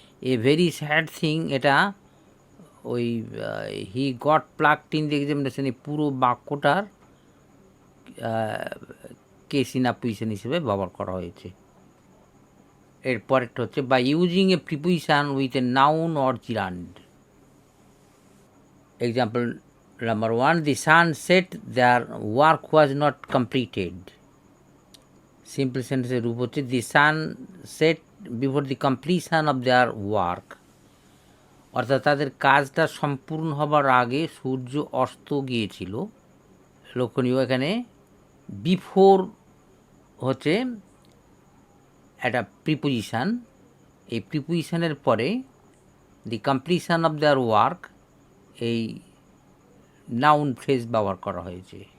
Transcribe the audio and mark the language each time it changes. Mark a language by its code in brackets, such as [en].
[en] A very sad thing, এটা ওই he got plucked in the examination এই পুরো বাক্যটার কেস ইন অ্যাপ্লিকেশন হিসেবে ব্যবহার করা হয়েছে। এরপরেরটা হচ্ছে by using a preposition with a noun or gerund. Example number 1, the sun set, their work was not completed. [bn] Simple সেন্টেন্সের রূপ হচ্ছে দি সান set before the completion of their work, অর্থাৎ তাদের কাজটা সম্পূর্ণ হবার আগে সূর্য অস্ত গিয়েছিল। লক্ষণীয় এখানে বিফোর হচ্ছে একটা প্রিপোজিশান, এই প্রিপোজিশানের পরে দি কমপ্লিশন অফ দেয়ার ওয়ার্ক এই নাউন ফ্রেজ ব্যবহার করা হয়েছে।